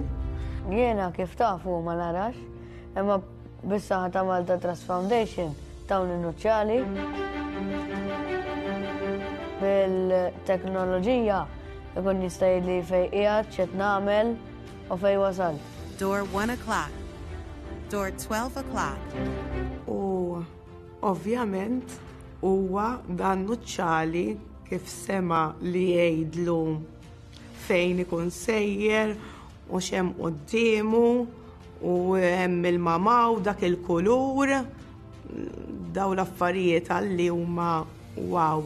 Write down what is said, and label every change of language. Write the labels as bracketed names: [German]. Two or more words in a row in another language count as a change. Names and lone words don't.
[Maltese] Jiena kif tafu ma narax, imma bis-saħħa ta' Malta Trust Foundation dawn in-noċċali bil-teknoloġija ikun jista' jgħidli fejn qiegħed x'qed nagħmel u fejn wasal. [English] Door 1 o'clock. Door 12 o'clock. [Maltese] U ovvjament huwa dan noċċali kif sema li jgħidlu fejn ikun sejjer u x'hemm qudiemu u hemm il-mamaw dak il-kulur daw l-affarijiet għalli huma wow.